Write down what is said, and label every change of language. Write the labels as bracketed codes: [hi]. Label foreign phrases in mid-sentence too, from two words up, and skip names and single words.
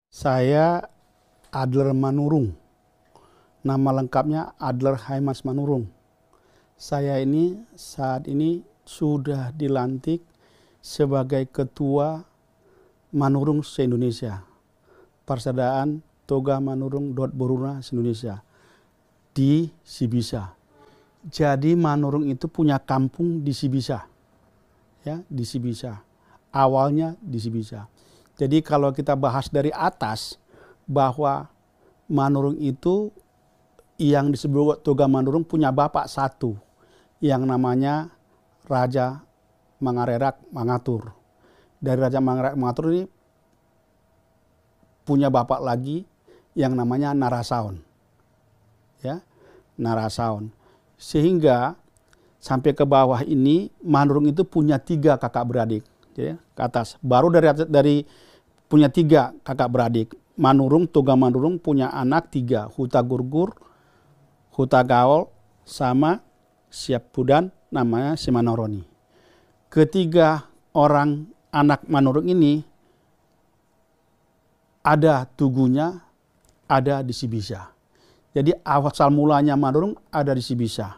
[id] Saya Adler Manurung. Nama lengkapnya Adler Haimas Manurung. Saya ini saat ini sudah dilantik sebagai Ketua Manurung se-Indonesia. Persaudaraan Toga Manurung Boruna se-Indonesia di Sibisa. Jadi Manurung itu punya kampung di Sibisa. Ya, di Sibisa. Awalnya di Sibisa. Jadi kalau kita bahas dari atas bahwa Manurung itu yang disebut Toga Manurung punya bapak satu yang namanya Raja Mangarerak Mangatur. Dari Raja Mangarerak Mangatur ini punya bapak lagi yang namanya Narasaon. Ya, Narasaon. Sehingga sampai ke bawah ini Manurung itu punya 3 kakak beradik. Ya, ke atas. Baru dari punya 3 kakak beradik. Manurung, Toga Manurung punya anak 3. Huta Gurgur, Huta Gaol, sama Siapudan namanya Simanoroni. Ketiga orang anak Manurung ini ada tugunya, ada di Sibisa. Jadi asal mulanya Manurung ada di Sibisa.